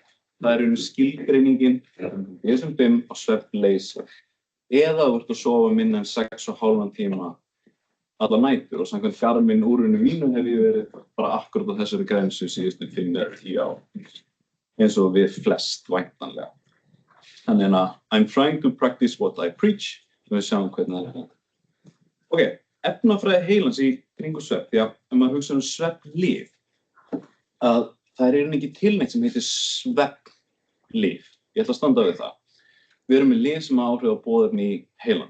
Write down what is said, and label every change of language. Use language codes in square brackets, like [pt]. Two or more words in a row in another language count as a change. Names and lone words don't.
[is] Það skilgreiningin DSM-5 á svefnleysi. Eða þú ert að sofa minna en 6,5 tíma alla nætur og samkvæmt Garmin úrinu mínu hef ég verið bara akkurat á þessari grensu síðustu 5 eða 10 ár. Eins og við flest væntanlega. Þannig að [en] I'm trying to practice what I preach. [is] Við sjáum hvernig það Ok, efnafræði heilans í kringum svefn. Því að ef maður hugsa svefnlyf, að það ekki til neitt sem heitir svefnlyf. Ég ætla að standa við það. Við erum með lyf sem áhrif á boðefni í heilanum.